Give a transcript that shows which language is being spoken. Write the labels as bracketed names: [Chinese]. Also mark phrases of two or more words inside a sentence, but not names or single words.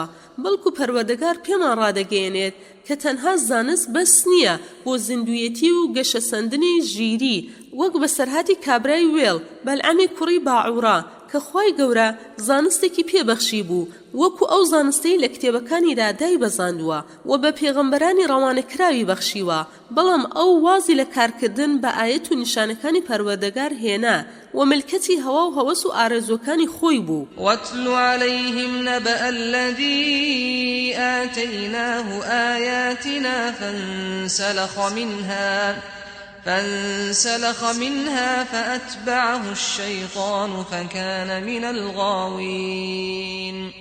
[Central Kurdish] بەڵکو پەروەردگار پێمان ڕادەگەیەنێت کە تەنها زانست بەس نییە بۆ زیندویەتی و گەشەسەندنی ژیری، وەک بەسەرهاتی کابرای وێڵ بەلعەمی کوڕی باعوڕا کە خوای گەورە زانستێکی پێبەخشی بوو وەکو ئەو زانستەی لە کتێبەکانیدا دایبەزاندووە و بە پێغەمبەرانی ڕەوانەکراوی بەخشیوە، بەڵام ئەو وازی لە کارکردن بە ئایەت و نیشانەکانی پەروەردگار هێنا و ملکەتی هەوا و هەوەس و ئارەزوەکانی خۆی بوو. [Arabic] واتل عليهم نبأ الذي آتيناه آياتنا فانسلخ منها فأتبعه الشيطان فكان من الغاوين.